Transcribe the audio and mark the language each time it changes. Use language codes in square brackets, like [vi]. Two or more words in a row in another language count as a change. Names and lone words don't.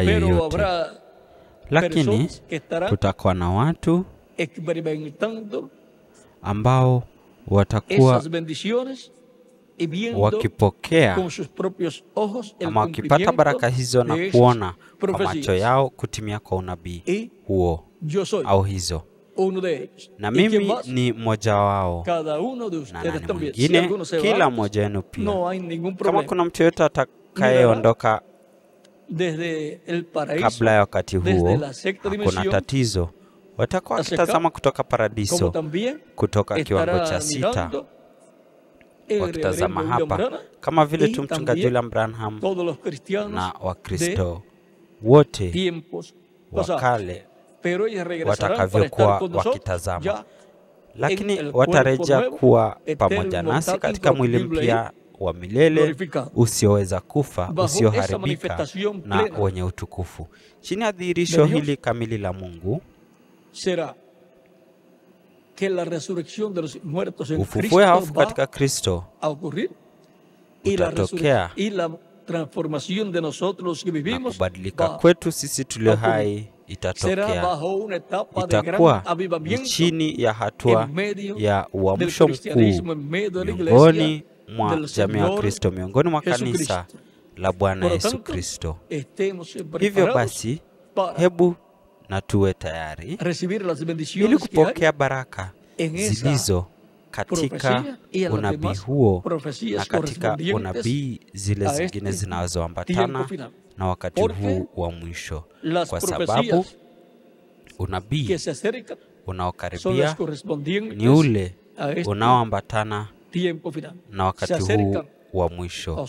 [es] Pero [sw] yoyote, [es] habrá [sw] lakini [es] personas que estarán [sw] kutakuwa na watu [es] experimentando [sw] ambao watakuwa [es] esas bendiciones y viendo [sw] wakipokea [es] con sus propios ojos el [sw] ama wakipata [es] cumplimiento [sw] baraka hizo na [es] de esas [sw] kuona kwa macho [es] profecías. [sw] yao kutimia kwa unabii [es] Y [sw] huo [es] yo soy [sw] au hizo. [es] uno de ellos. [sw] Na [es] ¿Y quién [sw] mimi [es] más? [sw] ni mmoja wao, [es] Cada uno de [sw] na [es] ustedes [sw] nani [es] también. Si [sw] mwingine, [es] alguno se va [sw] kila [es] antes, [sw] mmoja wenu pia. [es] no hay ningún [sw] Kama [es] problema. [sw] kuna mtu yote atakayeondoka [es] Desde el paraíso, [sw] kabla ya wakati [es] desde [sw] huo, [es] la sexta [sw] hakuna [es] dimensión, [sw] tatizo. Watakuwa [es] hacia [sw] wakitazama kutoka [es] como [sw] paradiso, [es] también [sw] kutoka kiwango [es] estará [sw] cha sita, [es] mirando el [sw] wakitazama [es] reverendo William [sw] hapa, [es] Branham [sw] kama vile [es] y [sw] tu mchungaji [es] también [sw] William Branham [es] todos los cristianos [sw] na [es] de [sw] Wakristo wote [es] tiempos [sw] wa [es] pasados. [sw] kale [es] Pero ellos regresarán para [sw] watakavyokuwa [es] estar con nosotros [sw] wakitazama, [es] ya [sw] lakini [es] en el [sw] watarejea [es] cuerpo nuevo, [sw] kuwa [es] eterno, [sw] pamoja nasi [es] mortal, [sw] katika mwili [es] incorruptible [sw] mpya wa milele [es] glorificado. [sw] usioweza kufa, [es] Bajo esa [sw] usioharibika [es] manifestación [sw] na [es] plena [sw] wenye utukufu. Chini ya dhihirisho [es] de Dios [sw] hili kamili la Mungu, [es] será que la resurrección de los muertos en [sw] ufufuo [es] Cristo [sw] ya wafu [es] va [sw] katika Kristo [es] a ocurrir [sw] utatokea [es] transformación de nosotros los que [sw] na [es] vivimos [sw] kubadilika kwetu sisi tulio hai itatokea. Itakuwa ni chini ya hatua ya uamsho mkuu miongoni mwa jamii ya Kristo, miongoni mwa kanisa la Bwana Yesu Kristo. Hivyo basi, hebu na tuwe tayari ili kupokea baraka zilizo katika unabii huo na katika unabii zile zingine zinazoambatana na wakati huu wa mwisho, kwa sababu unabii unaokaribia ni ule unaoambatana na wakati huu wa mwisho.